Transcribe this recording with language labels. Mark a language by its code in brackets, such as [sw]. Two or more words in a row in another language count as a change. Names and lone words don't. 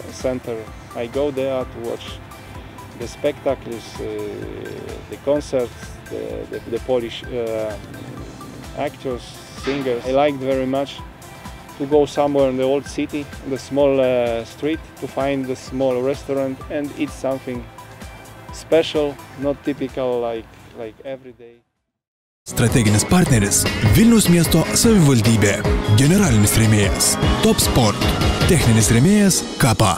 [en] I go there to watch the spectacles, the concerts, the Polish actors, singers. I liked very much to go somewhere in the old city, the small street, to find a small restaurant and eat something special, not typical like every day. [lt] Strateginis partneris Vilniaus miesto savivaldybė. Generalinis rėmėjas Top Sport. Techninis rėmėjas Kapa.